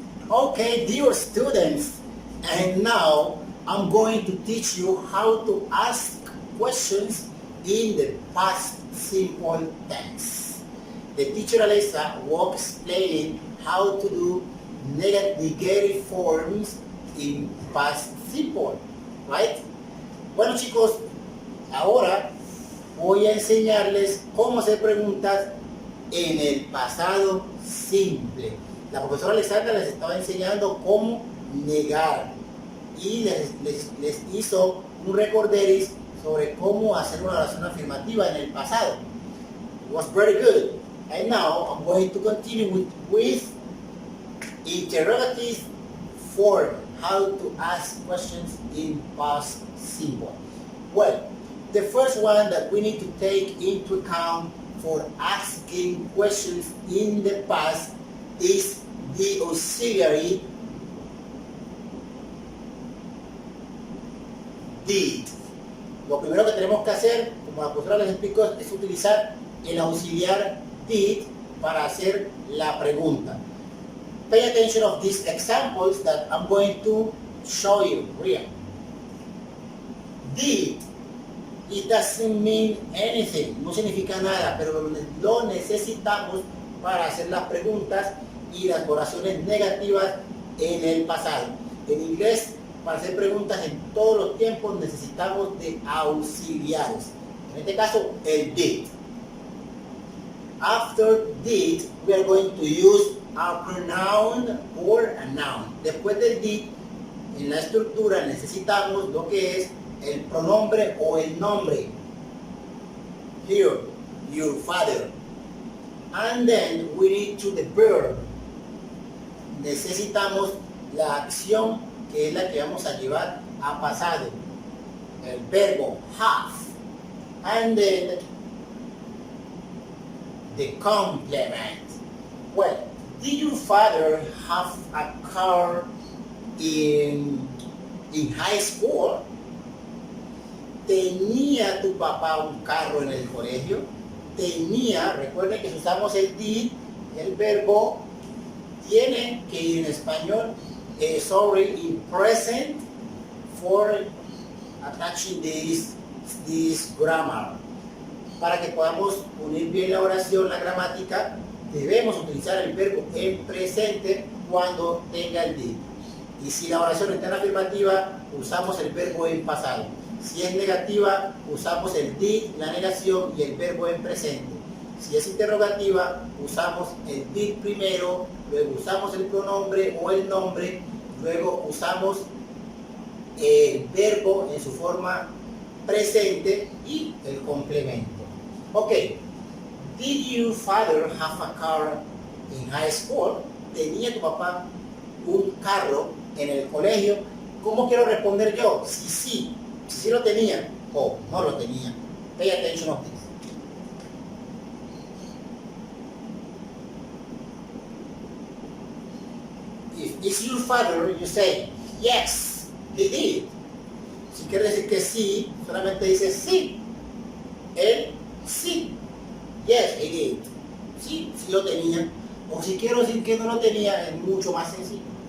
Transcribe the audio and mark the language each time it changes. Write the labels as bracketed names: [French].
[English] Okay, dear students, and now I'm going to teach you how to ask questions in the past simple tense. The teacher Alessa will explain how to do negative forms in past simple, right? [Spanish] Bueno chicos, ahora voy a enseñarles cómo hacer preguntas en el pasado simple. La profesora Alessandra les estaba enseñando cómo negar y les hizo un recorderis sobre cómo hacer una oración afirmativa en el pasado. [English] It was very good. And now I'm going to continue with interrogative form, how to ask questions in past simple. Well, the first one that we need to take into account for asking questions in the past is the auxiliary did. [Spanish] Lo primero que tenemos que hacer, como la profesora les explicó, es utilizar el auxiliar did para hacer la pregunta. [English] Pay attention of these examples that I'm going to show you here. Did, it doesn't mean anything, [Spanish] no significa nada, pero lo necesitamos para hacer las preguntas y las oraciones negativas en el pasado. En inglés, para hacer preguntas en todos los tiempos necesitamos de auxiliares. En este caso, el did. [English] After did, we are going to use a pronoun or a noun. [Spanish] Después del did, en la estructura necesitamos lo que es el pronombre o el nombre. [English] Here, your father. And then we need to the verb. [Spanish] Necesitamos la acción que es la que vamos a llevar a pasado. El verbo [English] have. And then the complement. Well, did your father have a car in in high school? [Spanish] ¿Tenía tu papá un carro en el colegio? Tenía, recuerden que si usamos el did, el verbo tiene que ir en español, [English] sorry, in present for attaching this grammar. [Spanish] Para que podamos unir bien la oración, la gramática, debemos utilizar el verbo en presente cuando tenga el did. Y si la oración está en afirmativa, usamos el verbo en pasado. Si es negativa, usamos el did, la negación y el verbo en presente. Si es interrogativa, usamos el did primero, luego usamos el pronombre o el nombre, luego usamos el verbo en su forma presente y el complemento. [English] Ok, did your father have a car in high school? [Spanish] ¿Tenía tu papá un carro en el colegio? ¿Cómo quiero responder yo? Si sí lo tenía o no lo tenía. [English] Pay attention of this. If it's your father, you say, yes, he did. [Spanish] Si quiere decir que sí, solamente dice sí. Él sí. [English] Yes, he did. [Spanish] Sí, sí lo tenía. O si quiero decir que no lo tenía, es mucho más sencillo.